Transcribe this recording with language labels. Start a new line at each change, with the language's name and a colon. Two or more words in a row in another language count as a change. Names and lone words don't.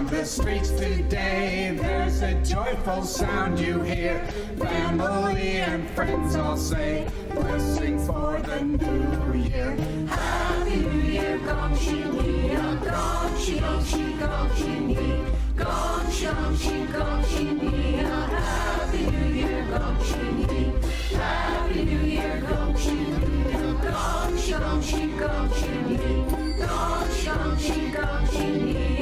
English: streets today. There's a joyful sound you hear. Family and friends all say, blessings for the new year. Happy New Year,
Chinese: 恭喜你,恭喜,恭喜,恭喜你,恭喜,恭喜,恭喜你.
English: Happy New Year,
Chinese: 恭喜你.
English: Happy New Year,
Chinese: 恭喜你,恭喜,恭喜,恭喜你,恭喜,恭喜,恭喜你.